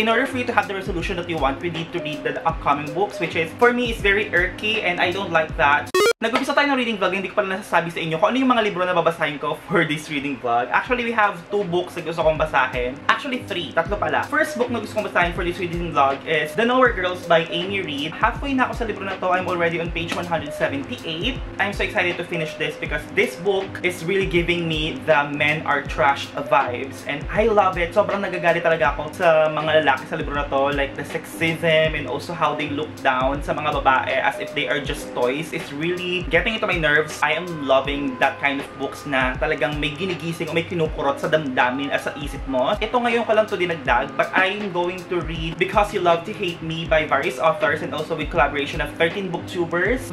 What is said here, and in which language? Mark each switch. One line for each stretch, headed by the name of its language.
English: In order for you to have the resolution that you want, we need to read the upcoming books, which is, for me, is very irky and I don't like that.
Filipino: Nag-umpisa tayo ng reading vlog, hindi ko pala nasasabi sa inyo kung ano yung mga libro na babasahin ko
English: for this reading vlog. Actually, we have 2 books
Filipino: na gusto kong basahin.
English: Actually, 3.
Filipino: Tatlo pala.
English: First book
Filipino: na gusto kong basahin
English: for this reading vlog is The Nowhere Girls by Amy Reed.
Filipino: Halfway na ako sa libro na to.
English: I'm already on page 178. I'm so excited to finish this because this book is really giving me the men are trashed vibes. And I love it.
Filipino: Sobrang nagagalit talaga ako sa mga lalaki sa libro na to.
English: Like the sexism and also how they look down
Filipino: sa mga babae
English: as if they are just toys. It's really getting into my nerves. I am loving that kind of books
Filipino: na talagang may ginigising o may kinukurot sa damdamin at sa isip mo. Ito ngayon ko lang to dinagdag,
English: but I'm going to read Because You Love to Hate Me by various authors and also with collaboration of 13 booktubers.